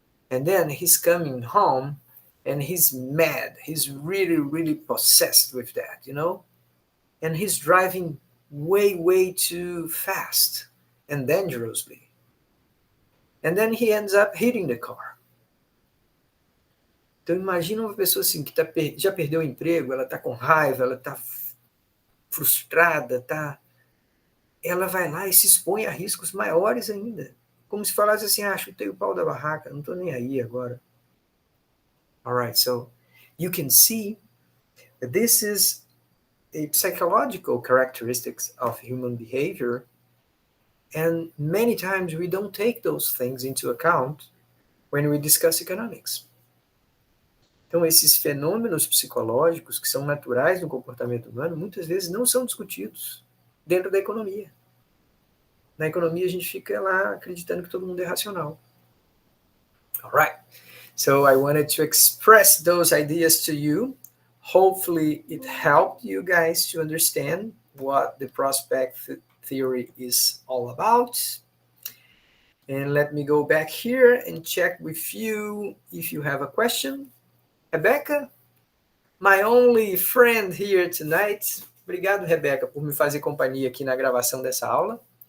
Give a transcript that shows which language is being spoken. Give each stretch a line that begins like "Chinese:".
English: And then he's coming home and he's mad. He's really possessed with that, you know? And he's driving way too fast and dangerously. And then he ends up hitting the car.
Portuguese: Então imagina uma pessoa assim que já perdeu o emprego, ela está com raiva, ela está frustrada, ela vai lá e se expõe a riscos maiores ainda. Como se falasse assim, chutei o pau da barraca, não estou nem aí agora.
English: Alright, so you can see that this is a psychological characteristics of human behavior And many times we don't take those things into account when we discuss economics.
Portuguese: Então, esses fenômenos psicológicos que são naturais no comportamento humano, muitas vezes não são discutidos dentro da economia. Na economia, a gente fica lá acreditando que todo mundo é racional.
English: All right. So I wanted to express those ideas to you. Hopefully, it helped you guys to understand what the prospect theory is all about. And let me go back here and check with you if you have a question. Rebecca, my only friend here tonight.
Portuguese: Obrigado, Rebecca, por me fazer companhia aqui na gravação dessa aula.